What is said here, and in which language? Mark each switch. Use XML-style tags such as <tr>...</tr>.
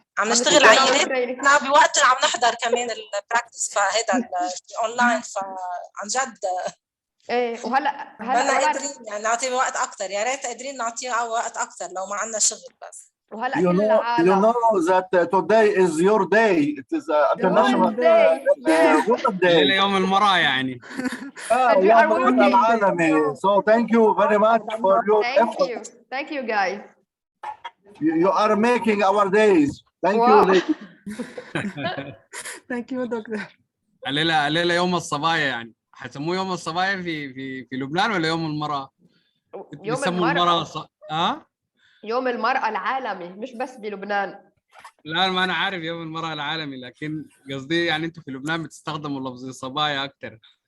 <ar>عم نشتغل عيناتنا بوقت عم نحضر كمان البراكتس فهذا اونلاين فعن جد ايه وهلا بدنا قادرين يعني نعطي وقت اكثر. يا ريت قادرين نعطيه وقت اكثر لو ما عندنا شغل بس. وهلا</ar> <en>you</en> <ar>كل العالم</ar> <en>know that today is your day. It is international Women's Day.</en> <ar>ليلة يوم المرأة يعني. يوم المرأة العالمي.</ar> <en>So thank you very much for your effort. Thank you guys. You are making our days. Thank you ladies. Thank you doctor.</en> <ar>الليلة يوم الصبايا يعني. حسموه يوم الصبايا في لبنان ولا يوم المرأة؟ يوم المرأة. ها؟ يوم المرأة العالمي مش بس بلبنان. لا ما أنا عارف يوم المرأة العالمي لكن قصدي يعني أنتوا في لبنان بتستخدموا لفظ صبايا أكثر.</ar>